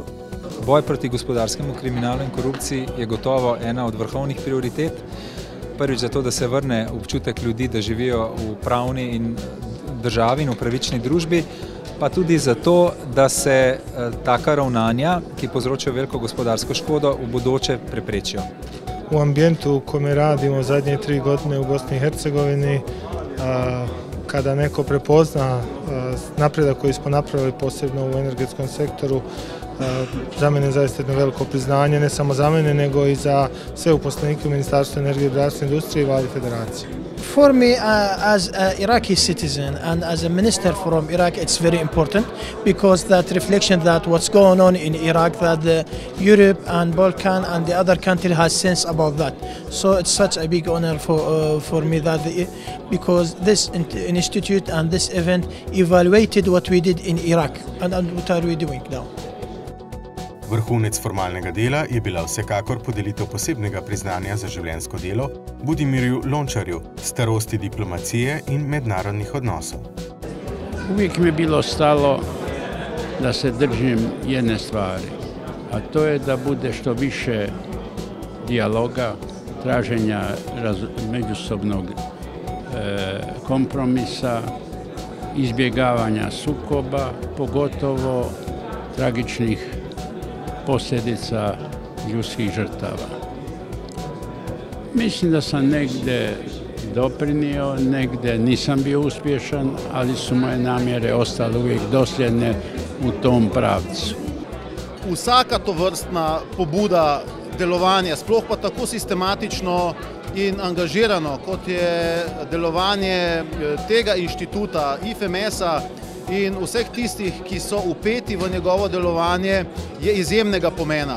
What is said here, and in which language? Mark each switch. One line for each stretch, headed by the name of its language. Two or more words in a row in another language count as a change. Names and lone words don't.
Slovenian: Boj proti gospodarskemu kriminalu in korupciji je gotovo ena od vrhovnih prioritet. Prvič zato, da se vrne občutek ljudi, da živijo v pravni in državi in v pravični družbi, pa tudi zato, da se taka ravnanja, ki povzročajo veliko gospodarsko škodo, v bodoče preprečijo.
Bosnian: U ambijentu u kome radimo zadnje 3 godine u Bosni i Hercegovini, kada neko prepozna napredak koji smo napravili posebno u energetskom sektoru, za mene je zaista jedno veliko priznanje, ne samo za mene, nego i za sve uposlenike u Ministarstvu energije, rudarstva i industrije i Vladi Federacije.
English: For me, as an Iraqi citizen and as a minister from Iraq, it's very important because that reflection that what's going on in Iraq, that Europe and Balkan and the other country has sense about that. So it's such a big honor for me that because this institute and this event evaluated what we did in Iraq and what are we doing now.
Slovenian: Vrhunec formalnega dela je bila vsekakor podelitev posebnega priznanja za življenjsko delo Budimirju Lončarju, starosti diplomacije in mednarodnih odnosov.
Croatian: Uvijek mi je bilo stalo da se držim jedne stvari, a to je da bude što više dijaloga, traženja međusobnog kompromisa, izbjegavanja sukoba, pogotovo tragičnih posljedica ljudskih žrtava. Mislim da sam negdje doprinio, negdje nisam bio uspješan, ali su moje namjere ostale uvijek dosljedne u tom pravcu.
Slovenian: Vsaka tovrstna pobuda delovanja, sploh pa tako sistematično in angažirano, kot je delovanje tega inštituta, IFIMES-a, in vseh tistih, ki so vpeti v njegovo delovanje, je izjemnega pomena.